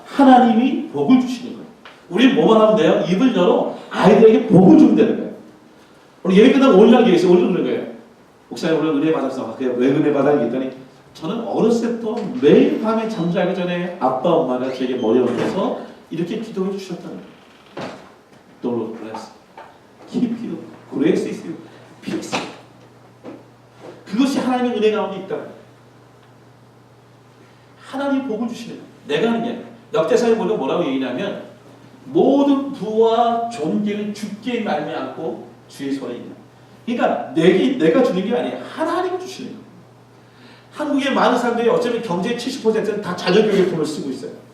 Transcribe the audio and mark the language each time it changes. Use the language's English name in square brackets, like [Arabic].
[Korean] 하나님이 복을 주시는 거예요. 우리 뭐만 하면 돼요? 입을 열어 아이들에게 복을 주면 되는 거예요. 오늘 예배 끝나고 올리라고 얘기했어요. 올리는 거예요. 목사님 오늘 은혜 받았어. 왜 은혜 받아? 했더니 저는 어렸을 때부터 매일 밤에 잠자기 전에 아빠 엄마가 저에게 머리 얹어서 이렇게 기도해 주셨다는 거예요. [English] The Lord bless, keep you, grace is you, peace. [Korean] 하나님의 은혜 가운데 있다. 하나님 복을 주시는 거예요. 내가 하는 게 아니라. 역대사에 보면 뭐라고 얘기냐면 모든 부와 존귀는 주께 말미암고 주의 손에 있다. 그러니까 내가 주는 게 아니에요. 하나님이 주시는 거예요. 한국의 많은 사람들이 어쩌면 경제의 70%는 다 자녀 교육에 돈을 쓰고 있어요.